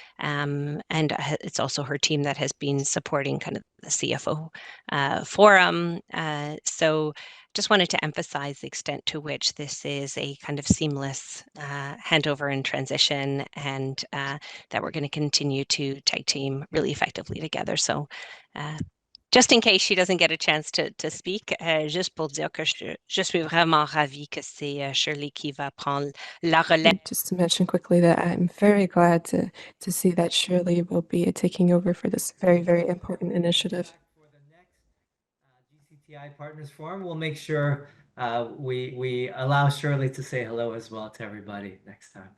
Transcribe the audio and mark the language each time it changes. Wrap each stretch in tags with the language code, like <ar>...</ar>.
<en>And it's also her team that has been supporting kind of the CFO forum. So just wanted to emphasize the extent to which this is a kind of seamless handover and transition, and that we're going to continue to tag team really effectively together. So just in case she doesn't get a chance to speak,</en> <fr>juste pour dire que je suis vraiment ravie que c'est Shirley qui va prendre la relève.</fr> <en>Just to mention quickly that I'm very glad to see that Shirley will be taking over for this very, very important initiative. For the next GCTI Partners Forum, we'll make sure we allow Shirley to say hello as well to everybody next time.</en>